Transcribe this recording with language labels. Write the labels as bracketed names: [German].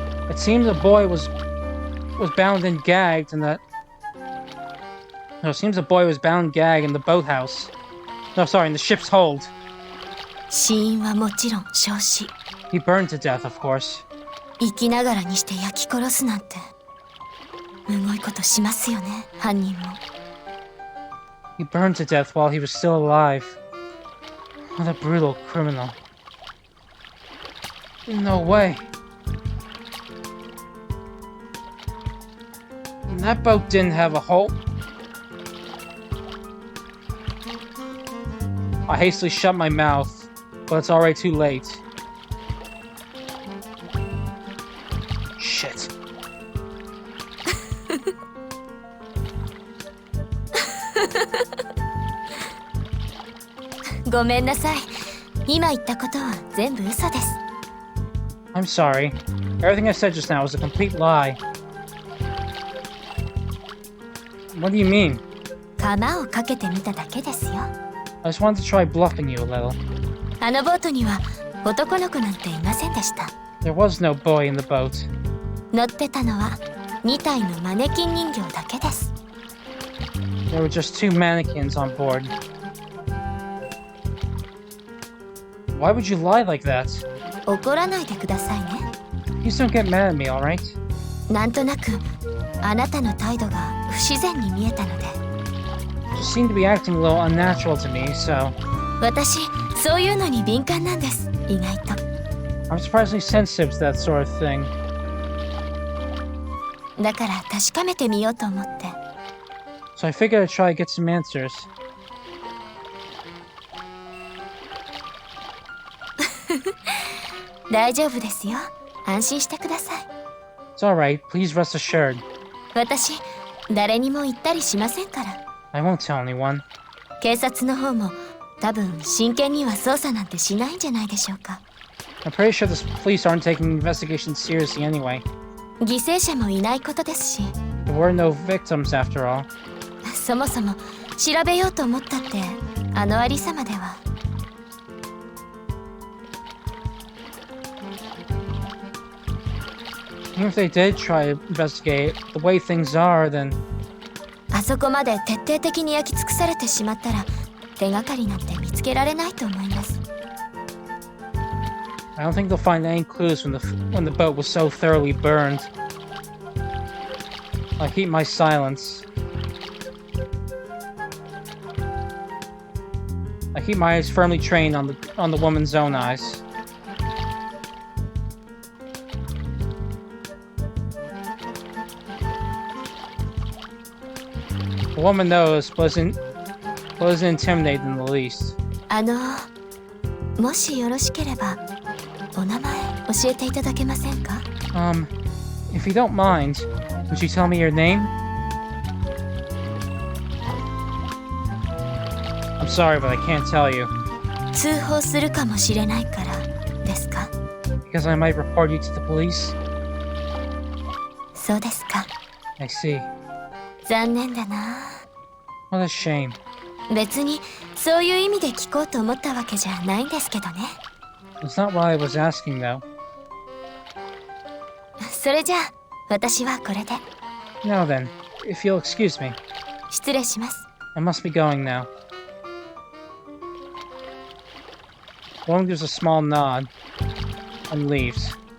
[English] It seems the boy was bound and gagged in that... No, it seems the boy was bound and gagged in the boathouse. No, sorry, in the ship's hold. [Japanese] 死因はもちろん焼死。 [English] He burned to death, of course. [Japanese] 生きながらにして焼き殺すなんて、むごいことしますよね、犯人も。 [English] He burned to death while he was still alive. What a brutal criminal. No way. And that boat didn't have a hull. I hastily shut my mouth, but it's already too late. Shit. [Japanese] ごめんなさい。今言ったことは全部嘘です。 [English] I'm sorry. Everything I said just now was a complete lie. What do you mean? [Japanese] 釜をかけてみただけですよ。 [English] I just wanted to try bluffing you a little. [Japanese] あのボートには男の子なんていませんでした。 [English] There was no boy in the boat. [Japanese] 乗ってたのは2体のマネキン人形だけです。 [English] There were just 2 mannequins on board. Why would you lie like that? [Japanese] 怒らないでくださいね。 [English] Please don't get mad at me, alright? [Japanese] なんとなくあなたの態度が不自然に見えたので。 [English] You seem to be acting a little unnatural to me, so [Japanese] 私そういうのに敏感なんです。意外と。 [English] I'm surprisingly sensitive to that sort of thing. [Japanese] だから確かめてみようと思って。 [English] So I figured I'd try to get some answers. [Japanese] 大丈夫ですよ。安心してください。 [English] It's alright, please rest assured. [Japanese] 私誰にも言ったりしませんから。 [English] I won't tell anyone. [Japanese] 警察の方も多分真剣には捜査なんてしないんじゃないでしょうか。 [English] I'm pretty sure the police aren't taking the investigation seriously anyway. [Japanese] 犠牲者もいないことですし、 [English] There were no victims after all. [Japanese] そもそも調べようと思ったってあのありさまでは。 [English] Even if they did try to investigate the way things are, then [Japanese] あそこまで徹底的に焼き尽くされてしまったら手がかりなんて見つけられないと思います。 [English] I don't think they'll find any clues when the boat was so thoroughly burned. I keep my silence. I keep my eyes firmly trained on the woman's own eyes. The woman knows, but isn't intimidated in the least. [Japanese] もしよろしければお名前教えていただけませんか？ [English] If you don't mind, would you tell me your name? I'm sorry, but I can't tell you. [Japanese] 通報するかもしれないからですか？ [English] Because I might report you to the police? [Japanese] そうですか。 [English] I see. [Japanese] 残念だな。 [English] What a shame. [Japanese] 別にそういう意味で聞こうと思ったわけじゃないんですけどね。 [English] That's not what I was asking, though. [Japanese] それじゃあ私はこれで。 [English] Now then, if you'll excuse me, [Japanese] 失礼します。 [English] I must be going now. The woman gives a small nod and leaves.